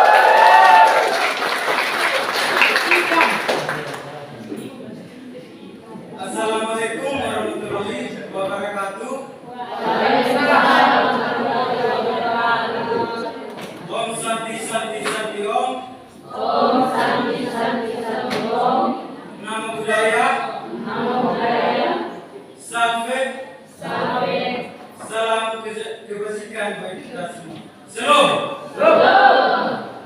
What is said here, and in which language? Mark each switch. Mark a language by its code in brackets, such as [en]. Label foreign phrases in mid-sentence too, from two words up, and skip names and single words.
[ar] Assalamualaikum warahmatullahi wabarakatuh. [sa] Om Santi Santi Santi Om. Om Santi Santi Santi Om. [pi] Namo Buddhaya. Namo Buddhaya. [id] Sampai. Salam kebajikan bagi kita semua. Salam.